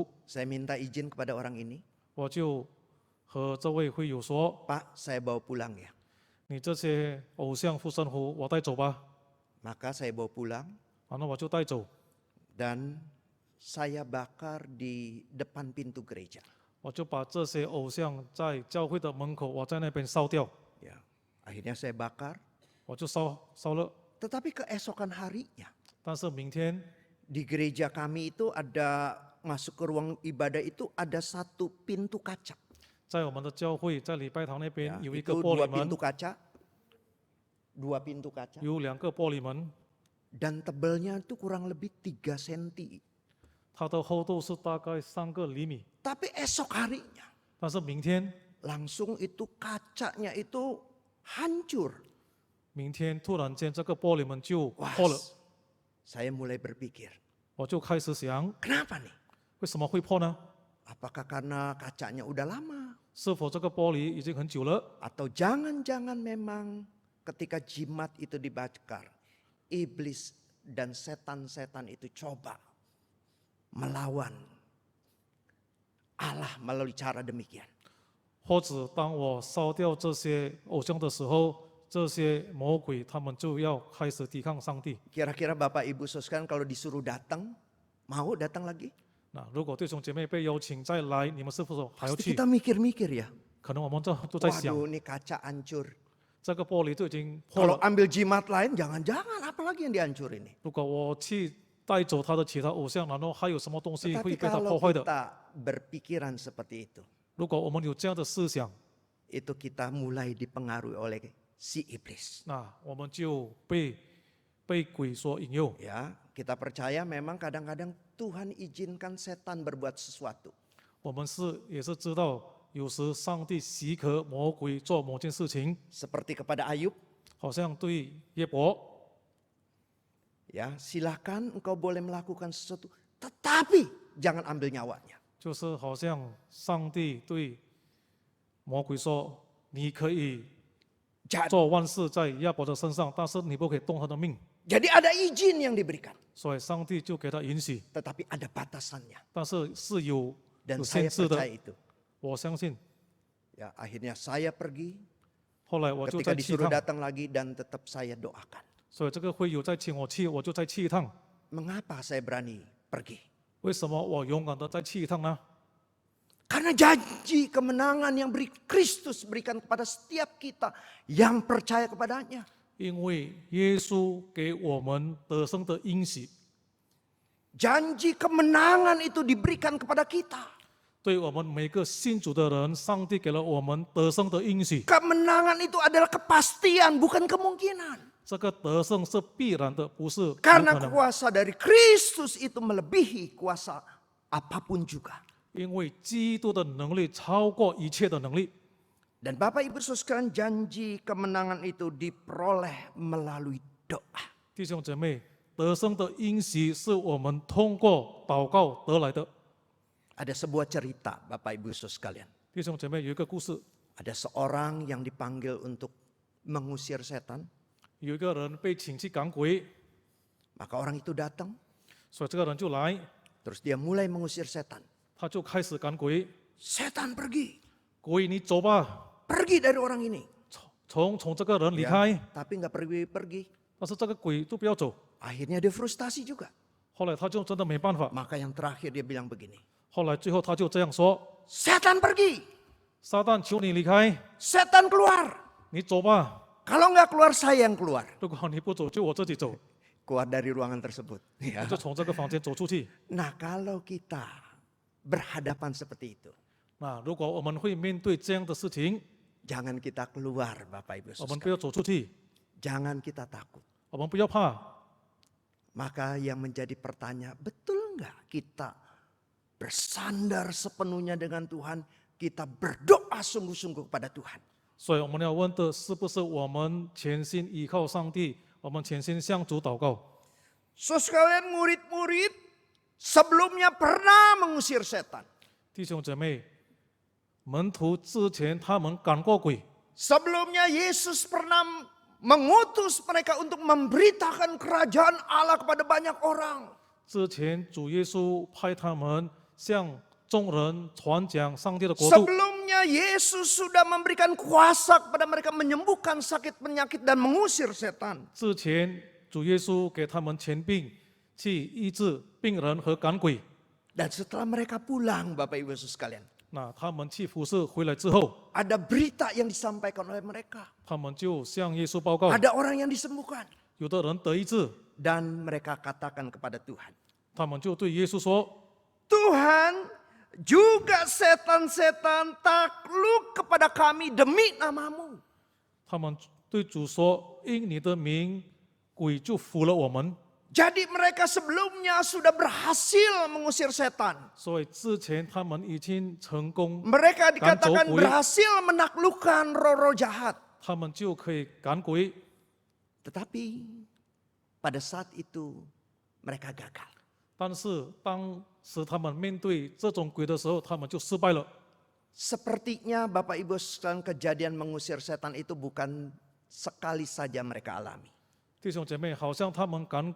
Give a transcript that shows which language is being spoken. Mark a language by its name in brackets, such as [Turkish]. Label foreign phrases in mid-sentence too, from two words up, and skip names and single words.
[Indonesian] Saya minta izin kepada orang ini, [Chinese] 我就和这位会友说， [Indonesian] Pak saya bawa pulang ya. [Chinese] 你这些偶像附身符我带走吧。 [Indonesian] Maka saya bawa pulang [Chinese] 然后我就带走， [Indonesian] dan saya bakar di depan pintu gereja. [Chinese] 我就把这些偶像在教会的门口，我在那边烧掉， [Indonesian] Ya, akhirnya saya bakar. [Chinese] 我就烧了。 [Indonesian] Tetapi keesokan harinya [Chinese] 但是明天 [Indonesian] di gereja kami itu ada masuk ke ruang ibadah itu ada satu pintu kaca. [Chinese] 在我们的教会，在礼拜堂那边 [Indonesian] Ya, [Chinese] 有一个 [Indonesian] itu [Chinese] 玻 [Indonesian] dua [Chinese] 璃门 [Indonesian] pintu，kaca, dua pintu kaca [Chinese] 有2个玻璃门， [Indonesian] dan tebelnya itu kurang lebih 3 cm. [Chinese] 它的厚度是大概3个厘米。 [Indonesian] Tapi esok harinya [Chinese] 但是明天， [Indonesian] langsung itu kacanya itu hancur. [Chinese] 明天突然间这个玻璃门就 [Indonesian] Wah, [Chinese] 破了， [Indonesian] saya mulai berpikir, [Chinese] 我就开始想， [Indonesian] kenapa nih? [Chinese] 为什么会破呢？ [Indonesian] Apakah karena kacanya udah lama? [Chinese] 是否这个玻璃已经很久了？ [Indonesian] Atau jangan-jangan memang ketika jimat itu dibakar, iblis dan setan-setan itu coba melawan Allah melalui cara demikian. [Chinese] 或者当我烧掉这些偶像的时候，这些魔鬼他们就要开始抵抗上帝。 [Indonesian] Kira-kira Bapak Ibu Saudara sekalian kalau disuruh datang, mau datang lagi? [Chinese] 那如果弟兄姐妹被邀请再来，你们是否还要 [Indonesian] Pasti [Chinese] 去？ [Indonesian] kita mikir-mikir ya. [Chinese] 可能我们都在想， [Indonesian] Waduh, ini kaca hancur. [Chinese] 这个玻璃都已经破 [Indonesian] Kalau [Chinese] 了。 [Indonesian] ambil jimat lain, jangan-jangan apalagi yang dihancurin ini. [Chinese] 如果我去带走他的其他偶像，然后还有什么东西会 [Indonesian] Tetapi [Chinese] 被他 [Indonesian] kalau [Chinese] 破坏的？ [Indonesian] kita berpikiran seperti itu, [Chinese] 如果我们有这样的思想， [Indonesian] itu kita mulai dipengaruhi oleh si iblis. [Chinese] 那我们就被鬼所引诱。 [Indonesian] Ya, kita percaya memang kadang-kadang Tuhan izinkan setan berbuat sesuatu. [Chinese] 我们也是知道，有时上帝许可魔鬼做某件事情， [Indonesian] Seperti kepada Ayub, [Chinese] 好像对约伯， [Indonesian] ya silakan engkau boleh melakukan sesuatu, tetapi jangan ambil nyawanya. [Chinese] 就是好像上帝对魔鬼说：“你可以 [Indonesian] Jadi, [Chinese] 做万事在亚伯的身上，但是你不可以动他的命。 [Indonesian] jadi ada izin yang diberikan, ” [Chinese] 所以上帝就给他允许， [Indonesian] tetapi ada batasannya. [Chinese] 但是是有 [Indonesian] Dan [Chinese] 限 [Indonesian] saya [Chinese] 制的。 [Indonesian] percaya itu. [Chinese] 我相信， [Indonesian] Ya, akhirnya saya pergi, [Chinese] 后来我就 [Indonesian] ketika [Chinese] 再去一 [Indonesian] disuruh [Chinese] 趟， [Indonesian] datang lagi dan tetap saya doakan. [Chinese] 所以这个会友再请我去，我就再去一趟。 [Indonesian] Mengapa saya berani pergi? [Chinese] 为什么我勇敢的再去一趟呢？ [Indonesian] Karena janji kemenangan yang Kristus berikan kepada setiap kita yang percaya kepadanya. [Chinese] 因为耶稣给我们得胜的应许， [Indonesian] Janji kemenangan itu diberikan kepada kita. [Chinese] 对我们每个信主的人，上帝给了我们得胜的应许。 [Indonesian] Kemenangan itu adalah kepastian, bukan kemungkinan. [Chinese] 这个得胜是必然的，不是有 [Indonesian] Karena [Chinese] 可能。 [Indonesian] kuasa dari Kristus itu melebihi kuasa apapun juga. [Chinese] 因为基督的能力超过一切的能力。 [Indonesian] Dan Bapak Ibu Saudara sekalian, janji kemenangan itu diperoleh melalui doa. [Chinese] 弟兄姐妹，得胜的应许是我们通过祷告得来的。 [Indonesian] Ada sebuah cerita Bapak Ibu Saudara sekalian. [Chinese] 弟兄姐妹，有一个故事， [Indonesian] Ada seorang yang dipanggil untuk mengusir setan. [Chinese] 有一个人被请去赶鬼， [Indonesian] Maka orang itu datang, [Chinese] 所以这个人就来， [Indonesian] terus dia mulai mengusir setan. [Chinese] 他就开始赶鬼。 [Indonesian] Setan pergi, [Chinese] 鬼，你走吧， [Indonesian] pergi dari orang ini. [Chinese] 从这个人离 [Indonesian] Ya, [Chinese] 开。 [Indonesian] tapi nggak pergi-pergi. [Chinese] 但是这个鬼就不要走。 [Indonesian] Akhirnya dia frustasi juga. [Chinese] 后来他就真的没办法， [Indonesian] Maka yang terakhir dia bilang begini. [Chinese] 后来最后他就这样说： [Indonesian] Setan pergi, [Chinese] 撒旦，求你离开， [Indonesian] setan keluar. [Chinese] 你走吧。 [Indonesian] Kalau nggak keluar saya yang keluar. [Chinese] 如果你不走，就我自己走， [Indonesian] Keluar dari ruangan tersebut. [Chinese] 我 [Indonesian] Ya. [Chinese] 就从这个房间走出去。 [Indonesian] Nah kalau kita berhadapan seperti itu, [Chinese] 那如果我们会面对这样的事情， [Indonesian] jangan kita keluar Bapak Ibu [Chinese] 我们 [Indonesian] Saudara. [Chinese] 不要走出去， [Indonesian] Jangan kita takut. [Chinese] 我们不要怕。 [Indonesian] Maka yang menjadi pertanyaan, betul nggak kita bersandar sepenuhnya dengan Tuhan, kita berdoa sungguh-sungguh kepada Tuhan. [Chinese] 所以我们要问的是不是我们全心依靠上帝，我们全心向主祷告。 [Indonesian] So sekalian murid-murid sebelumnya pernah mengusir setan. [Chinese] 弟兄姐妹，门徒之前他们赶过鬼， [Indonesian] Sebelumnya Yesus pernah mengutus mereka untuk memberitakan kerajaan Allah kepada banyak orang. [Chinese] 之前主耶稣派他们向众人传讲上帝的国度。 [Indonesian] Sebelumnya Yesus sudah memberikan kuasa kepada mereka menyembuhkan sakit penyakit dan mengusir setan. [Chinese] 之前主耶稣给他们权柄去医治病人和赶鬼。 [Indonesian] Dan setelah mereka pulang Bapak Ibu Saudara sekalian, [Chinese] 那他们去服侍回来之后， [Indonesian] ada berita yang disampaikan oleh mereka. [Chinese] 他们就向耶稣报告， [Indonesian] Ada orang yang disembuhkan. [Chinese] 有的人得医治， [Indonesian] Dan mereka katakan kepada Tuhan, [Chinese] 他们就对耶稣说： [Indonesian] Tuhan, juga setan-setan takluk kepada kami demi namamu. [Chinese] 他们对主说，因你的名，鬼就服了我们。 [Indonesian] Jadi mereka sebelumnya sudah berhasil mengusir setan. [Chinese] 所以之前他们已经成功， [Indonesian] Mereka dikatakan Kan, Jokowi. berhasil menaklukkan roh-roh jahat. [Chinese] 他们就可以赶鬼。 [Indonesian] Tetapi pada saat itu mereka gagal. [Chinese] 但是当时他们面对这种鬼的时候，他们就失败了。 [Indonesian] Sepertinya Bapak Ibu sekalian kejadian mengusir setan itu bukan sekali saja mereka alami.